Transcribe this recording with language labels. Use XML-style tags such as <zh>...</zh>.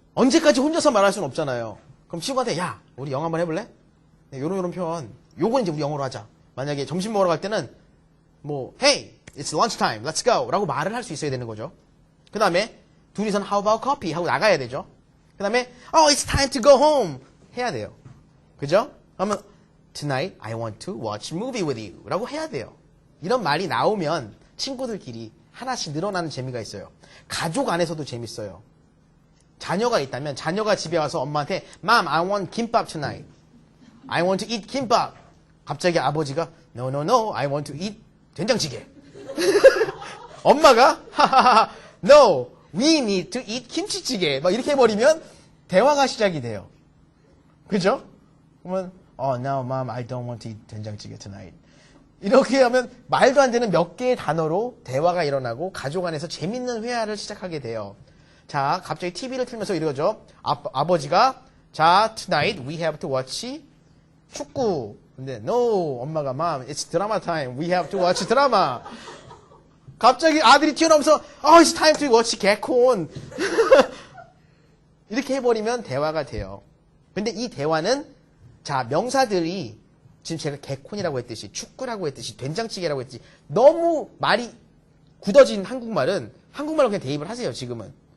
<ko>언제까지 혼자서 말할 수는 없잖아요. 그럼 친구한테 야, 우리 영어 한번 해볼래? 네, 요런 표현. 요건 이제 우리 영어로 하자. 만약에 점심 먹으러 갈 때는 뭐</ko> <en>Hey, it's lunch time. Let's go.</en> <ko>라고 말을 할 수 있어야 되는 거죠. 그 다음에 둘이선</ko> <en>how about coffee</en> <ko>하고 나가야 되죠.</ko> <en>그 다음에 it's time to go home</en> <ko>해야 돼요. 그죠?</ko> <en>그러면 tonight I want to watch movie with you</en> <ko>라고 해야 돼요. 이런 말이 나오면 친구들끼리 하나씩 늘어나는 재미가 있어요. 가족 안에서도 재밌어요. 자녀가 있다면 자녀가 집에 와서 엄마한테</ko> <en>Mom, I want 김밥 tonight. I want to eat 김밥.</en> <ko>갑자기 아버지가</ko> <en>No, no, no, I want to eat 된장찌개.</en> <ko>엄마가</ko> <en>하하하 No, we need to eat 김치찌개.</en> <ko>막 이렇게 해버리면 대화가 시작이 돼요. 그죠? 그러면</ko> <en>no, Mom, I don't want to eat 된장찌개 tonight.</en> <ko>이렇게 하면 말도 안 되는 몇 개의 단어로 대화가 일어나고 가족 안에서 재밌는 회화를 시작하게 돼요. 자, 갑자기 TV를 틀면서 이러죠. 아버지가 자,</ko> <en>tonight we have to watch 축구.</en> <ko>근데</ko> <en>no,</en> <ko>엄마가</ko> <en>Mom, it's drama time. We have to watch drama.</en> <ko>갑자기 아들이 튀어나오면서</ko> <en>it's time to watch 개콘.</en> <ko>이렇게 해버리면 대화가 돼요. 근데 이 대화는 자, 명사들이 지금 제가 개콘이라고 했듯이 축구라고 했듯이 된장찌개라고 했듯이 너무 말이 굳어진 한국말은 한국말로 그냥 대입을 하세요. 지금은.</ko>